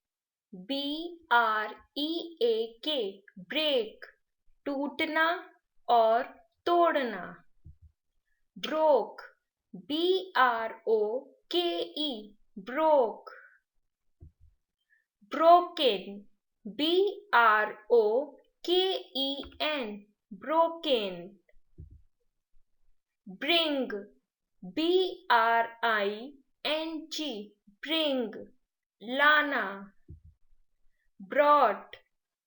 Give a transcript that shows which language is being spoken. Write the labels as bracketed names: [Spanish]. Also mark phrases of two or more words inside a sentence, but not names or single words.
[English] B-R-E-A-K. Break. [Hindi] टूटना और तोड़ना. [English] Broke. B-R-O-K-E. Broke. Broken. B-R-O-K-E-N. Broken. Bring. B-R-I-N-G. Bring. लाना. Brought.